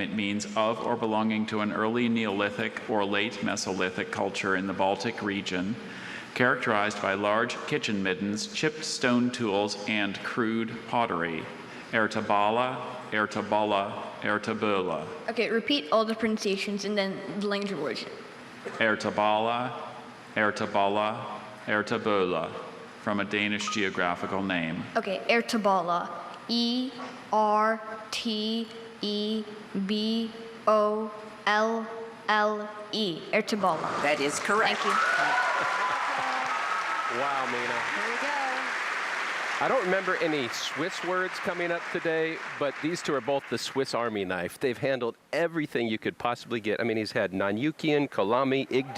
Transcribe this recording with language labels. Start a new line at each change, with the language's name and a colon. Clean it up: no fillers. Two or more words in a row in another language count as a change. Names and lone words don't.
English: It means of or belonging to an early Neolithic or late Mesolithic culture in the Baltic region, characterized by large kitchen middens, chipped stone tools, and crude pottery. Ertabala, Ertabala, Ertabula. Okay, repeat all the pronunciations and then the language of origin. Ertabala, Ertabala, Ertabula, from a Danish geographical name. Okay, Ertabala. E-R-T-E-B-O-L-L-E. Ertabala. That is correct. Thank you. Wow, Mina. Here we go. I don't remember any Swiss words coming up today, but these two are both the Swiss Army knife. They've handled everything you could possibly get. I mean, he's had Nanyukian, Kalami, Igdir, Ertabala.